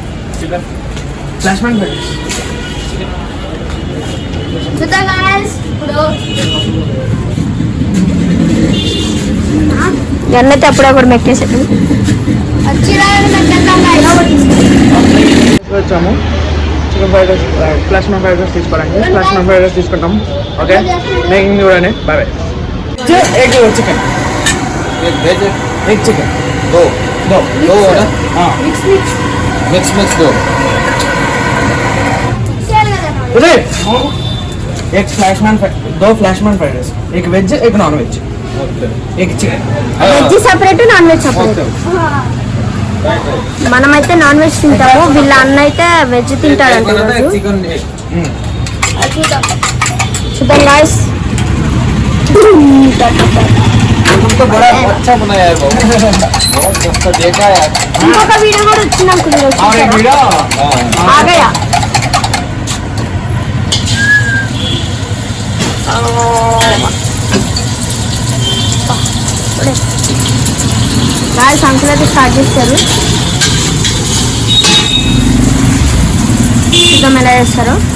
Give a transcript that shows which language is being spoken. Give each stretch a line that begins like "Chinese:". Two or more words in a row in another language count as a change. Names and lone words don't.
Telugu: అన్నైతే అప్పుడప్పుడు మెక్కేసాడు. వచ్చాము
English: chicken fried rice, flash man fried rice
Telugu: తీసుకోవడానికి.
English: flash man fried rice
Telugu: తీసుకుంటాం. ఓకే, మేకింగ్ చూడండి.
English: bye bye. egg chicken, egg chicken
Hindi: दो दो दो ना हाँ मिक्स मिक्स दो उधर एक फ्लैश मैन दो
English: flash man fried rice,
Hindi: एक वेज एक
English: non veg,
Hindi: एक चिकन.
Telugu: వెజ్ సపరేట్,
English: non veg
Telugu: సపరేట్. మనమైతే
English: non veg
Telugu: తింటాము, వీళ్ళ అన్న అయితే వెజ్ తింటాడంట. చూద్దాం గాయ్స్.
Hindi: तुमको बड़ा अच्छा बनाया है बहुत अच्छा देखा है.
Telugu: ఇంకొక వీడియో కూడా వచ్చింది అనుకుంటున్నాను.
Hindi: और एक वीडियो आ गया.
English: guys uncle
Telugu: అయితే స్టార్ట్ చేస్తారు. చూద్దాం ఎలా చేస్తారో.